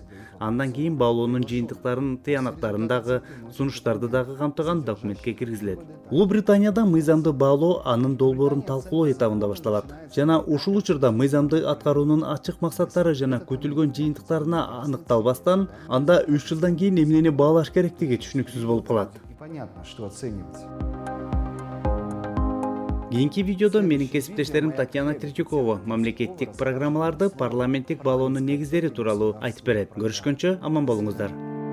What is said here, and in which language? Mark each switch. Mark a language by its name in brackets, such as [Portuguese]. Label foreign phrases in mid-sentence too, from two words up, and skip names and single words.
[Kyrgyz] Андан кийин баалоонун жыйынтыктарын, тыянактарын дагы, сунуштарды дагы камтыган документке киргизилет. Улуу Британияда мыйзамды баалоо анын долбоорун талкуулоо этабында башталат. Жана ушул учурда мыйзамды аткаруунун ачык максаттары жана күтүлгөн жыйынтыктарына аныкталбастан, анда 3 жылдан кийин эмнени баалаш керектиги түшүнүксүз болуп калат. [Russian] Непонятно, что оценивать. [Kyrgyz] Кийинки видеодо менин кесиптештерим Татьяна Третьякова мамлекеттик программаларды парламенттик баалоонун негиздери тууралуу айтып берет. Көрүшкөнчө аман болуңуздар.